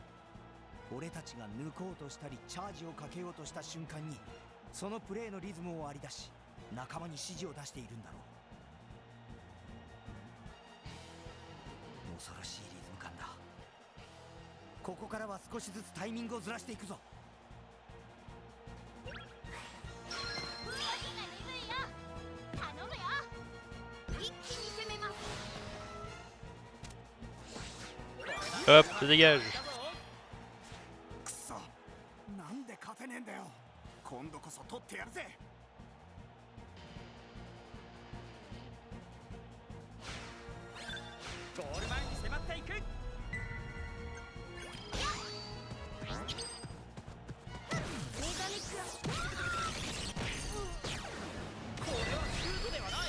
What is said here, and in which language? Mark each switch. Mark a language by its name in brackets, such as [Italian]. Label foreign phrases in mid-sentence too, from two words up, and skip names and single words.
[Japanese] 俺たちが抜こうとしたりチャージをかけようとした瞬間にそのプレイのリズムを割り出し仲間に指示を出しているんだろう。恐ろしいリズム感だ。ここからは少しずつタイミングをずらしていくぞ。動きが鈍いよ。頼むよ。一気に攻めます。 [French] Hop, ça dégage. [Japanese] くそ。なんで勝てねえんだよ。今度こそ取ってやるぜ。ゴール前に迫っていく。これはシュートではない。